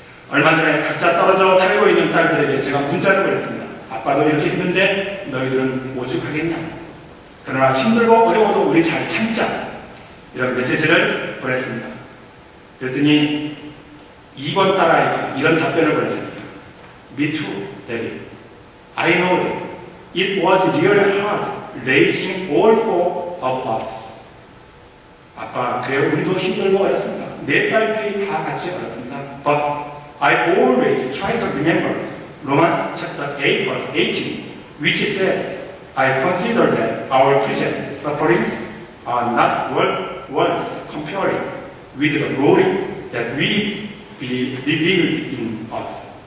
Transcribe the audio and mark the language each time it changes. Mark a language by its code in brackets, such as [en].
[ko] 얼마 전에 각자 떨어져 살고 있는 딸들에게 제가 문자를 보냈습니다. 아빠도 이렇게 힘든데 너희들은 오죽하겠냐. 그러나 힘들고 어려워도 우리 잘 참자. 이런 메시지를 보냈습니다. 그랬더니 2번 딸아이가 이런 답변을 보냈습니다. [en] Me too, Daddy. I know that it was really hard raising all four of us. [ko] 아빠, 그래요. 우리도 힘들고 어렵습니다. 내 딸들이 다 같이 어렵습니다. [en] But I always try to remember Romans chapter 8 verse 18, which says, I consider that our present sufferings are not worth comparing with the glory that will be revealed in us.